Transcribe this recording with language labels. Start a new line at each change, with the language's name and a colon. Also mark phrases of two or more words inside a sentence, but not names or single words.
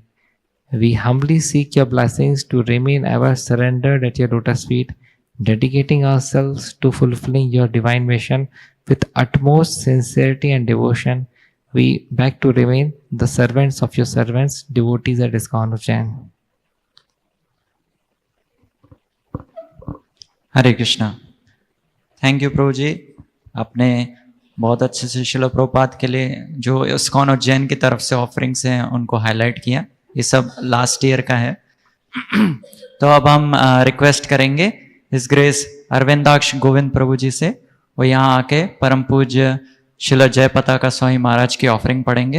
English: We humbly seek your blessings to remain ever surrendered at your lotus feet, dedicating ourselves to fulfilling your divine mission with utmost sincerity and devotion. We beg to remain the servants of your servants, devotees at ISKCON Ujjain.
Hindi: हरे कृष्णा।
English: thank you
Hindi: प्रभु जी, आपने बहुत अच्छे से श्रील प्रभुपाद के लिए जो इस्कॉन उज्जैन की तरफ से ऑफरिंग्स हैं उनको हाईलाइट किया। ये सब
English: last year
Hindi: का है। तो अब हम रिक्वेस्ट करेंगे
English: his grace
Hindi: अरविंदाक्ष गोविंद प्रभु जी से, वो यहाँ आके परम पूज्य श्रील जयपताका स्वामी महाराज की ऑफरिंग पढ़ेंगे।